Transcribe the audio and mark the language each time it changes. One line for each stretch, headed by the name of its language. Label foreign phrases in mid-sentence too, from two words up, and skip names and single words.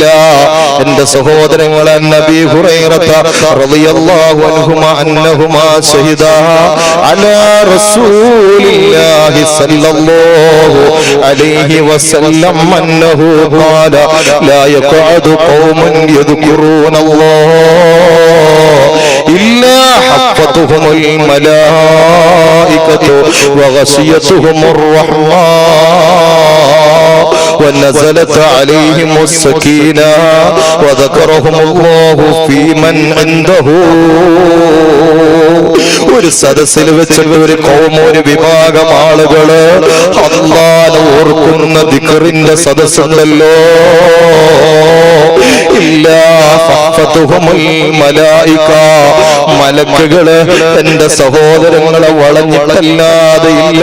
Malayalam: എന്റെ സഹോദരങ്ങളെ,
Arabic: نبي هريرة رضي الله عنهما أنهما شهدا على رسول الله صلى الله عليه وسلم أنه قال لا يقعد قوم يذكرون الله إلا حفتهم الملائكة وغشيتهم الرحمة ونزلت عليهم السكينة وذكرهم الله في من عنده.
Malayalam: ഒരു സദസ്സിൽ വെച്ചിട്ട് ഒരു കൗമ, ഒരു വിഭാഗം ആളുകള് അല്ലാഹനെ ഓർക്കുന്ന ദിക്റിന്റെ സദസ്സുണ്ടല്ലോ,
Arabic: إلا حفتهم الملائكة,
Malayalam: മലക്കുകള് എന്റെ സഹോദരങ്ങളെ വളഞ്ഞിട്ടല്ലാതെ ഇല്ല.